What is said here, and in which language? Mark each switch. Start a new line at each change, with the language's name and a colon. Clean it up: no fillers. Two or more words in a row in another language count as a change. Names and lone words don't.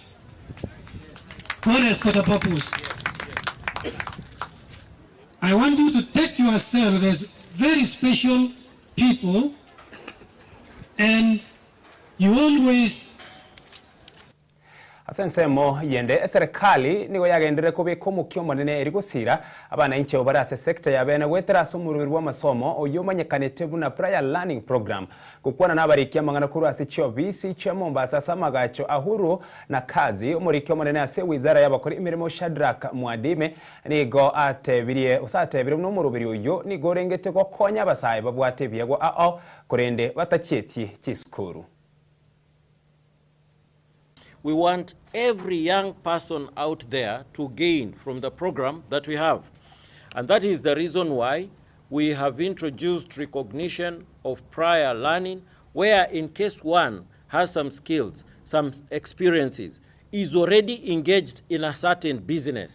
English: God has got a purpose. I want you to take yourself as very special people, and you always
Gusii: Asensemo yende serikali nigo yagendere kubika omukio monene eri gusira abana inche obarase sector ya bene gwetera asomururi wa masomo oyumanyekanete buna
English: prior learning program
Gusii: gukwana n'abarikia mangana kuru ase cyo bisi cyo Mombasa samagacho ahuru na kazi omurikio monene ase wizara y'abakora imirimo Shadrack Mwadime nigo atebirie usatebire no murubiri uyo nigo rengete ko konya abasaye babwate byego kurende batachieti chiskuru.
English: We want every young person out there to gain from the program that we have. And that is the reason why we have introduced recognition of prior learning, where in case one has some skills, some experiences, is already engaged in a certain business.